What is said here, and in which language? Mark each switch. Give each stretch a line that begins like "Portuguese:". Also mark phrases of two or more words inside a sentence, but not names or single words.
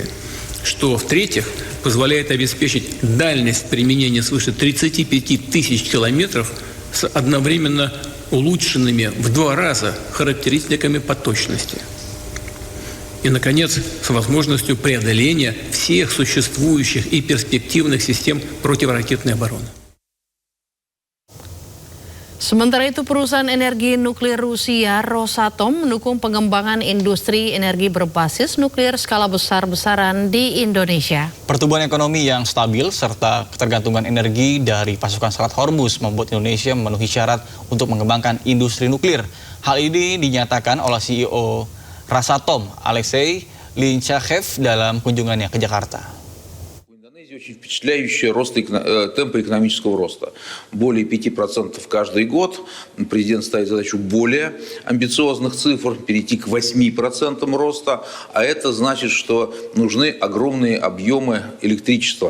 Russian: Что, в-третьих, позволяет обеспечить дальность применения свыше 35 тысяч километров с одновременно улучшенными в 2 раза характеристиками по точности. И, наконец, с возможностью преодоления всех существующих и перспективных систем противоракетной обороны.
Indonesian: Sementara itu, perusahaan energi nuklir Rusia Rosatom mendukung pengembangan industri energi berbasis nuklir skala besar-besaran di Indonesia. Pertumbuhan ekonomi yang stabil serta ketergantungan energi dari pasukan Selat Hormuz membuat Indonesia memenuhi syarat untuk mengembangkan industri nuklir. Hal ini dinyatakan oleh CEO Rosatom, Alexei Linchachev dalam kunjungannya ke Jakarta.
Russian: Очень впечатляющий темпы экономического роста. Более 5% каждый год. Президент ставит задачу более амбициозных цифр, перейти к 8% роста. А это значит, что нужны огромные объемы электричества.